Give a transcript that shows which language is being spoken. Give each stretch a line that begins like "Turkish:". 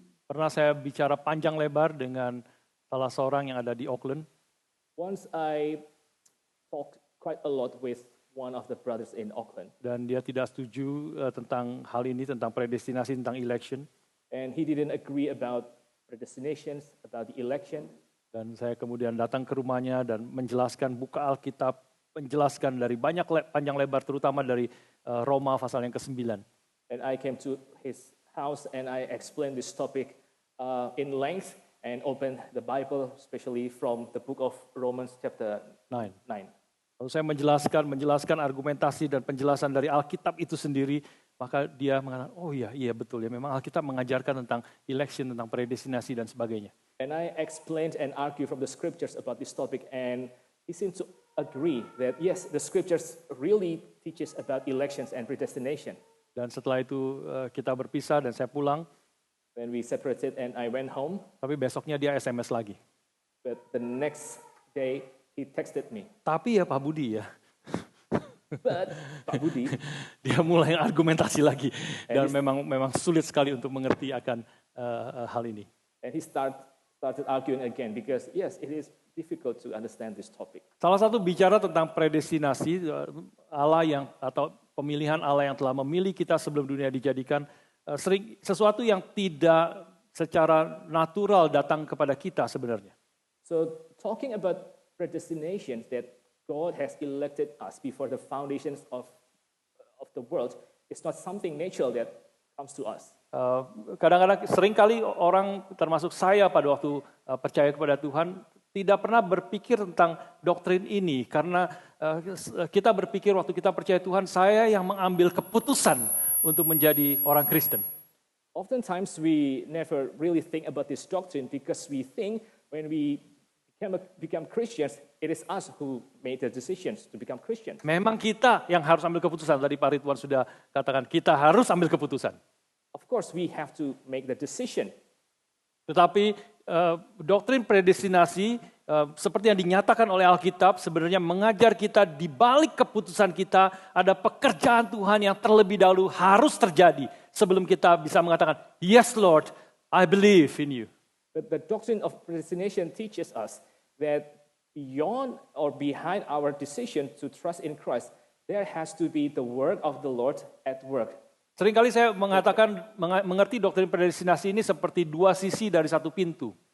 Indonesian: Pernah saya bicara panjang lebar dengan salah seorang yang ada di Auckland.
English: Once I talked quite a lot with one of the brothers in Auckland.
Indonesian: Dan dia tidak setuju tentang hal ini, tentang predestinasi, tentang election.
English: And he didn't agree about predestinations, about the election.
Indonesian: Dan saya kemudian datang ke rumahnya dan menjelaskan, buka Alkitab, menjelaskan dari panjang lebar, terutama dari Roma pasal yang ke-9.
English: And I came to his house and I explained this topic in length and opened the Bible, especially from the book of Romans chapter 9.
Indonesian: Lalu saya menjelaskan argumentasi dan penjelasan dari Alkitab itu sendiri, maka dia mengatakan, oh iya betul ya, memang Alkitab mengajarkan tentang election, tentang predestinasi dan sebagainya.
English: And I explained and argued from the scriptures about this topic, and he seemed to agree that yes, the scriptures really teaches about elections and predestination.
Indonesian: Dan setelah itu kita berpisah dan saya pulang.
English: Then we separated and I went home.
Indonesian: Tapi besoknya dia SMS lagi.
English: But the next day he texted me.
Indonesian: Tapi ya Pak Budi ya.
English: But Pak Budi,
Indonesian: dia mulai argumentasi lagi dan memang sulit sekali untuk mengerti akan hal ini.
English: And he started arguing again because yes, it is difficult to understand this topic.
Indonesian: Salah satu bicara tentang predestinasi, Allah atau pemilihan Allah yang telah memilih kita sebelum dunia dijadikan, sering sesuatu yang tidak secara natural datang kepada kita sebenarnya.
English: So talking about predestination, that God has elected us before the foundations of the world, is not something natural that comes to us.
Indonesian: Kadang-kadang seringkali orang termasuk saya pada waktu percaya kepada Tuhan tidak pernah berpikir tentang doktrin ini karena kita berpikir waktu kita percaya Tuhan, saya yang mengambil keputusan untuk menjadi orang Kristen.
English: Oftentimes we never really think about this doctrine because we think when we become Christians, it is us who made the decisions to become Christians.
Indonesian: Memang kita yang harus ambil keputusan. Tadi Pak Ridwan sudah katakan kita harus ambil keputusan.
English: Of course we have to make the decision.
Indonesian: Tetapi doktrin predestinasi seperti yang dinyatakan oleh Alkitab sebenarnya mengajar kita di balik keputusan kita ada pekerjaan Tuhan yang terlebih dahulu harus terjadi sebelum kita bisa mengatakan,
English: yes Lord, I believe in you. But the doctrine of predestination teaches us that beyond or behind our decision to trust in Christ, there has to be the work of the Lord at work.
Indonesian: Seringkali saya mengerti doktrin predestinasi ini seperti dua sisi dari satu pintu.